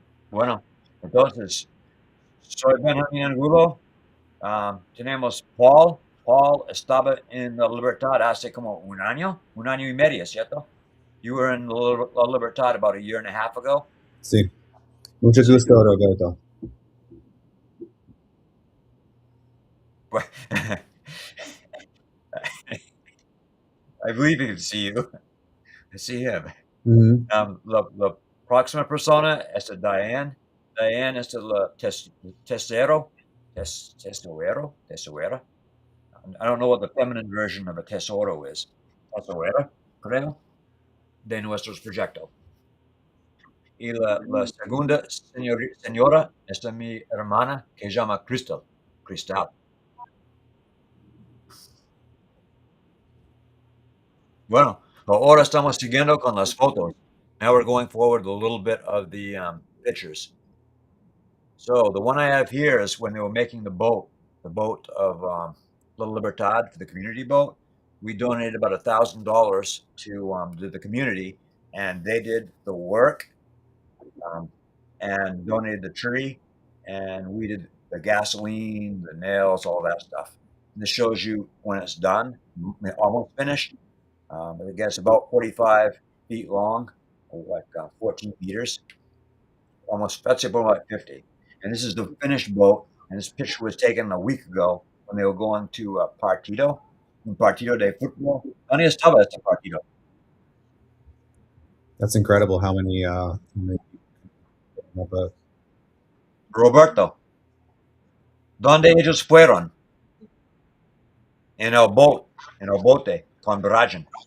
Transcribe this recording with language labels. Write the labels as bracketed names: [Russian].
[Spanish] Bueno, entonces, soy Benjamín Angulo. Tenemos Paul. Paul estaba en la Libertad hace como un año y medio, ¿cierto? [English] You were in La Libertad about a year and a half ago. [Spanish] Sí. Mucho Sí. gusto, Roberto. [English] I believe he can see you. I see him. Mhm. [Spanish] La próxima persona es a Diane. Diane es la tesoro. Tesorera. [English] I don't know what the feminine version of a tesoro is. [Spanish] Tesorera, creo, de nuestros proyectos. Y la segunda señora es de mi hermana que se llama Crystal. Cristal. Bueno, ahora estamos siguiendo con las fotos. [English] Now we're going forward a little bit of the pictures. So the one I have here is when they were making the boat of La Libertad, for the community boat. We donated about $1,000 to the community, and they did the work um, and donated the tree, and we did the gasoline, the nails, all that stuff. And this shows you when it's done, almost finished. But it gets about 45 feet long, or like 14 meters, almost, that's about like 50. And this is the finished boat. And this picture was taken a week ago when they were going to [Spanish] un partido de fútbol. ¿Dónde estaba este partido? [English] That's incredible how many people have a [Spanish] Roberto, ¿dónde ellos fueron? En el boat, en el bote, con Brian.